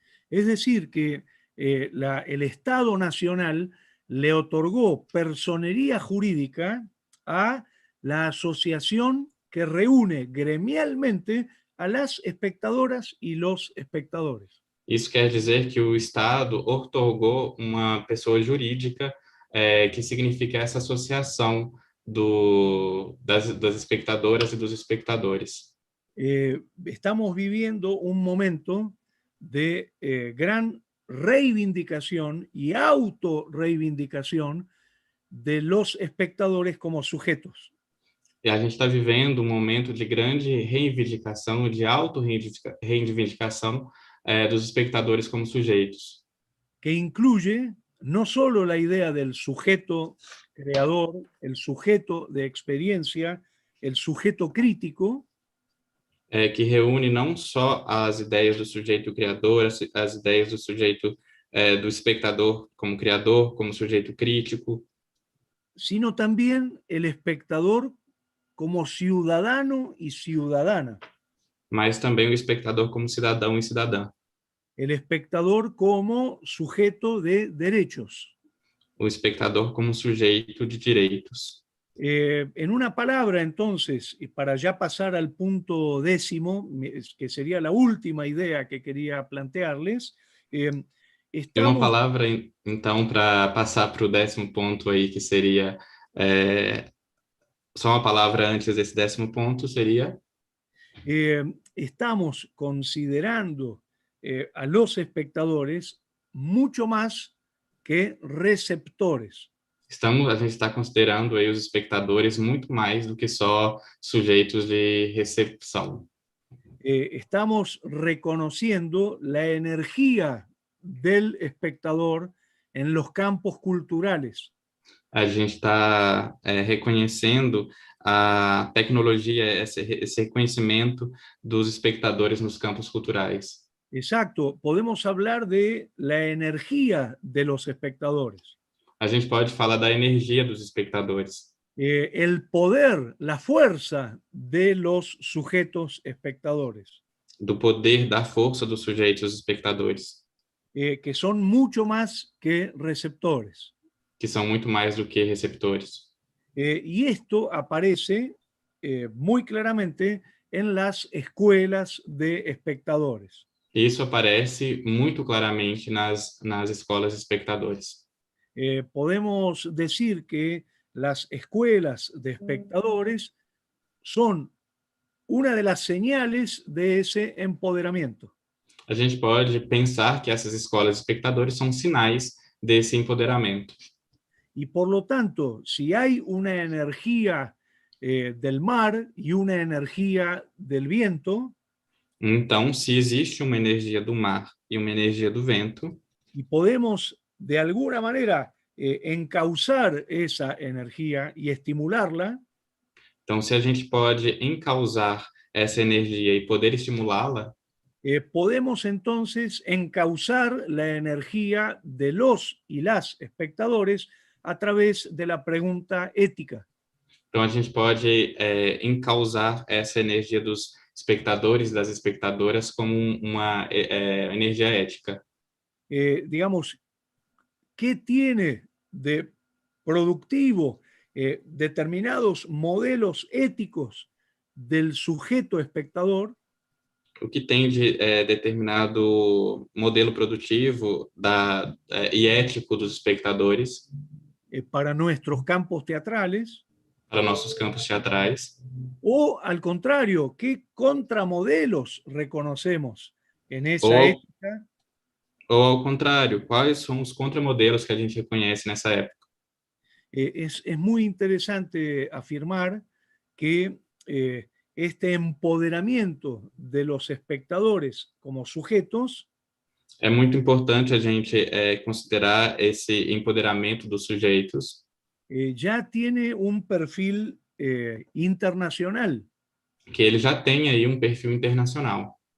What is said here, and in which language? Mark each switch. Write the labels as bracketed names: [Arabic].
[Spanish] Es decir, que el Estado Nacional le otorgó personería jurídica a la asociación que reúne gremialmente a las espectadoras y los espectadores. [Portuguese] Isso quer dizer que o Estado otorgou uma pessoa jurídica que significa essa associação das espectadoras e dos espectadores. [Spanish] estamos viviendo un momento de gran reivindicación y autorreivindicación de los espectadores como sujetos. [Portuguese] E a gente está vivendo um momento de grande reivindicação, de auto-reivindicação dos espectadores como sujeitos, [Spanish] Que incluye no solo la idea del sujeto creador, el sujeto de experiencia, el sujeto crítico, [Portuguese] que reúne não só as ideias do sujeito criador, as ideias do sujeito, do espectador como criador, como sujeito crítico, [Spanish] sino también el espectador como ciudadano y ciudadana, [Portuguese] mas também o espectador como cidadão e cidadã, [Spanish] el espectador como sujeto de derechos. [Portuguese] o espectador como sujeito de direitos. [Spanish] En una palabra, entonces, y para ya pasar al punto 10º, que sería la última idea que quería plantearles, [Portuguese] E uma [Spanish] estamos, [Portuguese] palavra, então, para passar para o 10º ponto aí, que seria só uma palavra antes desse 10º ponto, seria [Spanish] estamos considerando a los espectadores mucho más que receptores. [Portuguese] a gente está considerando aí os espectadores muito mais do que só sujeitos de recepção. [Spanish] Estamos reconociendo la energía del espectador en los campos culturales. [Portuguese] A gente está reconhecendo a tecnologia, esse reconhecimento dos espectadores nos campos culturais. [Spanish] Exacto, podemos hablar de la energía de los espectadores, [Portuguese] A gente pode falar da energia dos espectadores, [Spanish] el poder, la fuerza de los sujetos espectadores, [Portuguese] do poder, da força dos sujeitos espectadores, [Spanish] que son mucho más que receptores. [Portuguese] que são muito mais do que receptores. [Spanish] Y esto aparece muy claramente en las escuelas de espectadores. [Portuguese] Isso aparece muito claramente nas escolas espectadores. [Spanish] Podemos decir que las escuelas de espectadores son una de las señales de ese empoderamiento. [Portuguese] A gente pode pensar que essas escolas espectadores são sinais desse empoderamento. [Spanish] Y por lo tanto, si hay una energía del mar y una energía del viento, [Portuguese] Então, se existe uma energia do mar e uma energia do vento, [Spanish] y podemos de alguna manera encauzar esa energía y estimularla, [Portuguese] então se a gente pode encauzar essa energia e poder estimulá-la, [Spanish] podemos entonces encauzar la energía de los y las espectadores a través de la pregunta ética. [Portuguese] então a gente pode encauzar essa energia dos espectadores, das espectadoras, como uma energia ética. [Spanish] Digamos, ¿qué tiene de productivo determinados modelos éticos del sujeto espectador? [Portuguese] O que tem de determinado modelo produtivo e ético dos espectadores [Spanish] Para nuestros campos teatrales, [Portuguese] para nossos campos teatrais, [Spanish] o al contrario, ¿qué contramodelos reconocemos en esa [Portuguese] ou, [Spanish] ética? [Portuguese] ou ao contrário, quais são os contramodelos que a gente reconhece nessa época? [Spanish] Es muy interesante afirmar que este empoderamiento de los espectadores como sujetos [Portuguese] É muito importante a gente considerar esse empoderamento dos sujeitos, [Spanish] ya tiene un perfil internacional. [Portuguese] que ele já tem aí um perfil internacional.